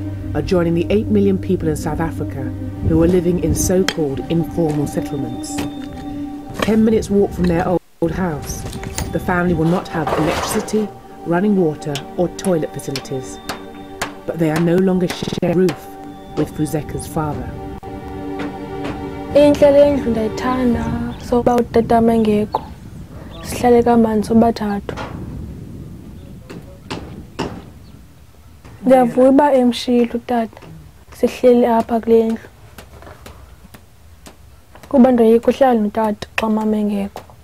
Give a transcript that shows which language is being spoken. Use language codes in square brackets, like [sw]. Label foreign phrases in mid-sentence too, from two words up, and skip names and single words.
[en] are joining the 8 million people in South Africa who are living in so-called informal settlements. 10 minutes walk from their old house, the family will not have electricity, running water or toilet facilities. But they are no longer sharing a roof with Fuzeka's father. [xh] Indlela endlu ndayithanda soba utata mengekho. Sihlale kamandi sobathathu. Ndiyavuya uba emshiyile utata sihleli apha kule ndlu kuba ndoyika uhlala notata xa mama engekho.